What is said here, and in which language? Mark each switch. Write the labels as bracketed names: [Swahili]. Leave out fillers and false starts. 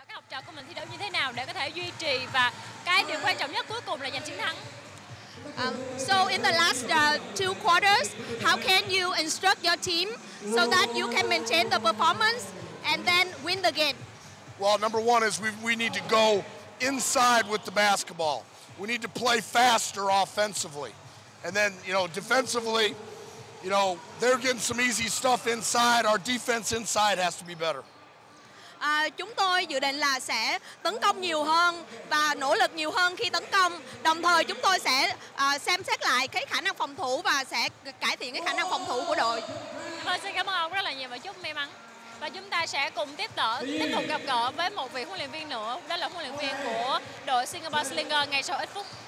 [Vietnamese] trò của mình thi đấu như thế nào để có thể duy trì, và cái điều quan trọng nhất cuối cùng là giành chiến thắng. [English] So in the last 2 quarters, how can you instruct your team so that you can maintain the performance and then win the game? Well, number one is we need to go inside with the basketball. We need to play faster offensively. And then, defensively, they're getting some easy stuff inside. Our defense inside has to be better. [Vietnamese] Chúng tôi dự định là sẽ tấn công nhiều hơn và nỗ lực nhiều hơn khi tấn công. Đồng thời chúng tôi sẽ xem xét lại cái khả năng phòng thủ và sẽ cải thiện cái khả năng phòng thủ của đội. Vâng, xin cảm ơn ông rất là nhiều và chúc may mắn. Và chúng ta sẽ cùng tiếp tục gặp gỡ với một vị huấn luyện viên nữa, đó là huấn luyện viên của đội Singapore Slingers ngay sau ít phút.